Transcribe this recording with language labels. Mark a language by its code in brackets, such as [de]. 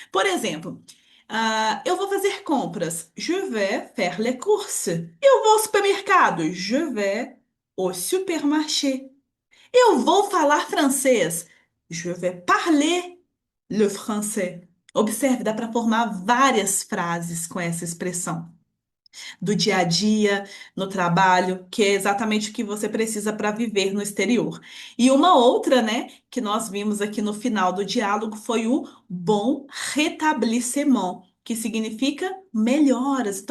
[pt] Por exemplo, eu vou fazer compras. [fr] Je vais faire les courses. [pt] Eu vou ao supermercado. [fr] Je vais au supermarché. [pt] Eu vou falar francês. [fr] Je vais parler le français. [pt] Observe, dá para formar várias frases com essa expressão do dia a dia, no trabalho, que é exatamente o que você precisa para viver no exterior. E uma outra, né, que nós vimos aqui no final do diálogo foi o [fr] bon rétablissement, [pt] que significa melhoras.